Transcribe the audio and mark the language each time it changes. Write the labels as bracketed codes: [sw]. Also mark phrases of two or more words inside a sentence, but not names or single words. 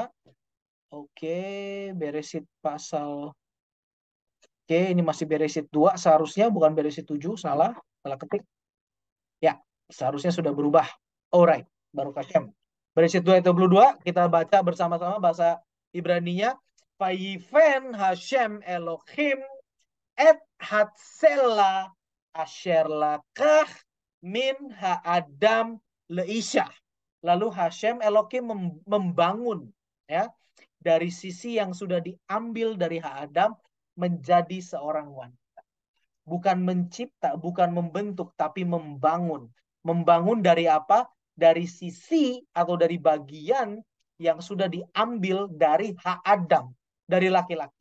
[id] Oke, Beresyit pasal. Oke, ini masih Beresyit 2 seharusnya, bukan Beresyit 7, salah ketik. Ya, seharusnya sudah berubah. Alright, [he] ברוך השם. [id] Beresyit 2 ayat 22, kita baca bersama-sama bahasa Ibraninya. [he] ויבן השם אלהים את הצלע אשר לקח מן האדם לאשה. [id] Lalu [he] השם אלהים [id] membangun ya dari sisi yang sudah diambil dari Adam menjadi seorang wanita. Bukan mencipta, bukan membentuk, tapi membangun. Membangun dari apa? Dari sisi atau dari bagian yang sudah diambil dari hak Adam, dari laki-laki.